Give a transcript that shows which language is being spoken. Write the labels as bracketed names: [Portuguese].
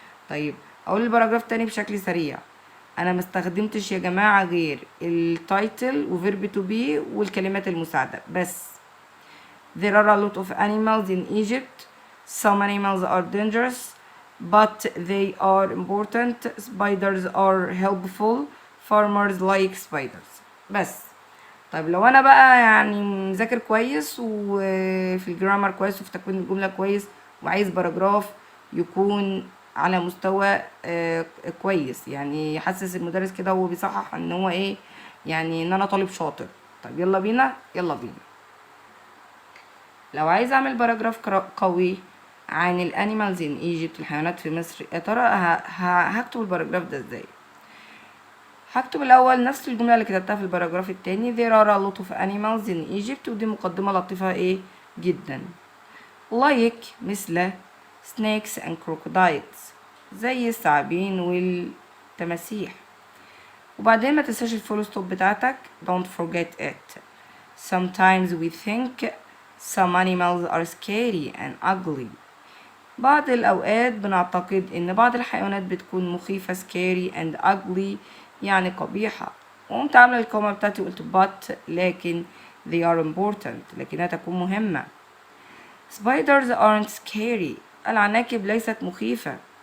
[Arabic] طيب اقول الباراجراف تاني بشكل سريع. انا ما استخدمتش يا جماعه غير التايتل وفيرب تو بي والكلمات المساعده بس. [English] there are a lot of animals in Egypt. some animals are dangerous but they are important. spiders are helpful. farmers like spiders بس. [Arabic] طيب لو انا بقى يعني مذاكر كويس وفي الجرامر كويس وفي تكوين الجمله كويس وعايز باراجراف يكون على مستوى كويس، يعني يحسس المدرس كده وهو بيصحح ان هو ايه، يعني ان انا طالب شاطر. طيب يلا بينا. لو عايز اعمل باراجراف قوي عن [English] الانيمالز ان ايجيبت [Arabic] الحيوانات في مصر، يا ترى هكتب الباراجراف ده ازاي؟ هكتب الأول نفس الجملة اللي كتبتها في الباراجراف التاني [English] there are a lot of animals in Egypt، [Arabic] ودي مقدمة لطيفة جدا. [English] like مثل snakes and crocodiles [Arabic] زي الثعابين والتماسيح. وبعدين ما تنساش الفول ستوب بتاعتك [English] don't forget it. sometimes we think some animals are scary and ugly. [Arabic] بعض الأوقات بنعتقد إن بعض الحيوانات بتكون مخيفة [English] scary and ugly [Arabic] يعني قبيحة. وقمت عاملة الكومة بتاعتي وقلت [English] but [Arabic] لكن [English] they are important [Arabic] لكنها تكون مهمة. [English] spiders aren't scary [Arabic] العناكب ليست مخيفة.